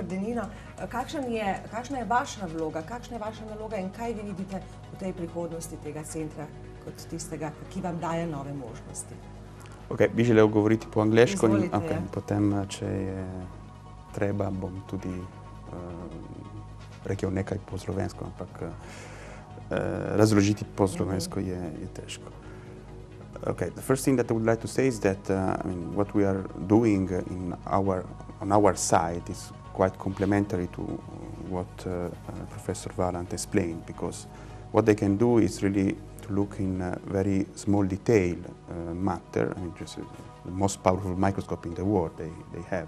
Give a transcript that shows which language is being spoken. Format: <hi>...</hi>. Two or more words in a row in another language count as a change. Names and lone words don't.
<sl>Denino, kakšna je vaša vloga, kakšna je vaša naloga in kaj vi vidite v tej prihodnosti tega centra kot tistega, ki vam daje nove možnosti? Ok, bi želel govoriti po angleško, Izvolite, potem, če je treba, bom tudi rekel nekaj po slovensko, ampak razložiti po slovensko je težko.</sl> <en>Okay, the first thing that I would like to say is that what we are doing on our side is quite complementary to what Professor Valant explained, because what they can do is really to look in very small detail matter, just the most powerful microscope in the world they have.</en>